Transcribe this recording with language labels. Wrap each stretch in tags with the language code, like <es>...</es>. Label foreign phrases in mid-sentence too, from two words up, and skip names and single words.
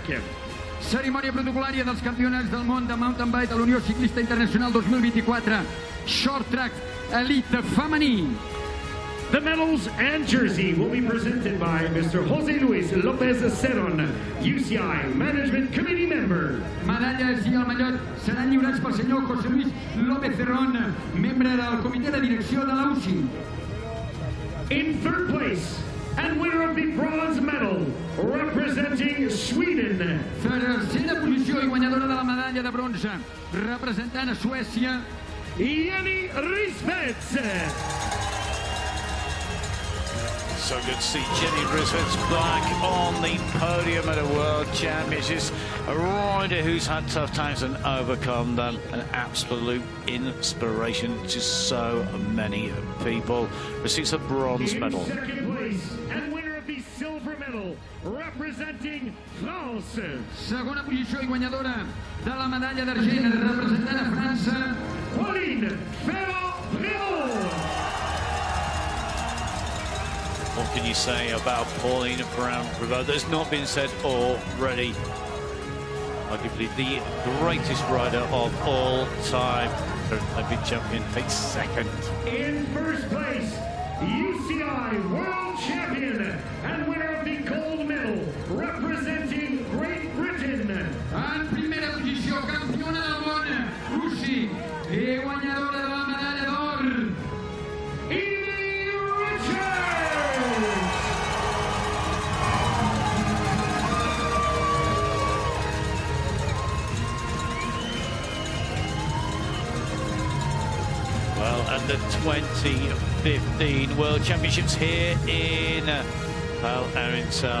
<ca>Cerimònia protocolària dels campionats del món de</ca> <en>mountain bike</en> <ca>de la Unió Ciclista Internacional 2024 Short Track Elite femení.</ca> <en>The medals and jersey will be presented by Mr. José Luis López Cerón, UCI Management Committee member.</en> <ca>Medalles i el mallot seran lliurats pel senyor José Luis López Cerón, membre del comitè de direcció de la UCI.</ca> <en>In third place and winner of the bronze medal, representing Sweden.</en> <ca>Tercera posició i guanyadora de la medalla de bronze, representant a Suècia, Jenny Rizved's.</ca> <en>So good to see Jenny Rizved's back on the podium at a World Championships. A rider who's had tough times and overcome them. An absolute inspiration to so many people. Receives a bronze medal. In second place and winner of the silver medal, representing France.</en> <ca>segona posició i guanyadora de la medalla d'argent, representant a França, Pauline Ferrand-Prévot.</ca> <en>What can you say about Pauline Ferrand-Prévot that's not been said already? Arguably the greatest rider of all time. Her Olympic champion takes second. In first place, UCI World Champion and winner of the gold medal, representing Great Britain.</en> <ca>en primera posició, campiona del món, UCI, i guanyadora de la medalla d'or, Evie Richards.</ca> <en>Well, and the 2015 World Championships here in Arinsal.</en>